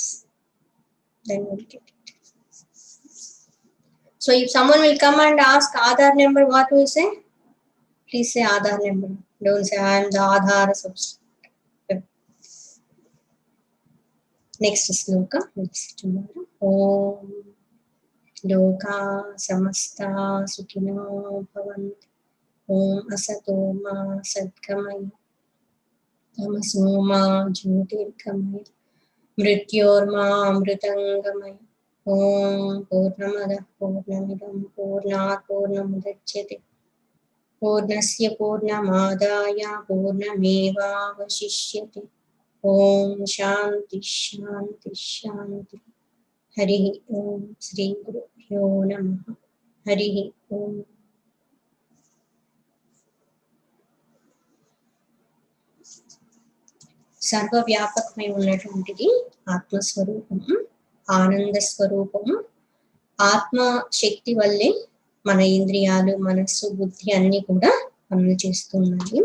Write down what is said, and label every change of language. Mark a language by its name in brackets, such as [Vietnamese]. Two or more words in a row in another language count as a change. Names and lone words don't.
[English] Then we'll get it. So if someone will come and ask Aadhaar number, what will you say? Please say Aadhaar number. Don't say I am the Aadhaar substitute. Next sloka. We'll see tomorrow. [Sanskrit] ॐ लोका समस्ता सुखिनो भवन्तु. ॐ असतो मा सद्गमय. तमसो मा ज्योतिर्गमय. मृत्योर्मा अमृतङ्गमय. ॐ पूर्णमदः पूर्णमिदं पूर्णात् पूर्णमुदच्यते. पूर्णस्य पूर्णमादाय पूर्णमेव वशिष्यते. ॐ शान्तिः शान्तिः शान्तिः. हरि ॐ श्री गुरुभ्यो नमः. हरि ॐ. [Telugu] సర్వవ్యాపకమై ఉన్నటువంటిది ఆత్మస్వరూపము, ఆనంద స్వరూపము. ఆత్మ శక్తి వల్లే మన ఇంద్రియాలు, మనస్సు, బుద్ధి అన్ని కూడా పనులు చేస్తున్నాయి.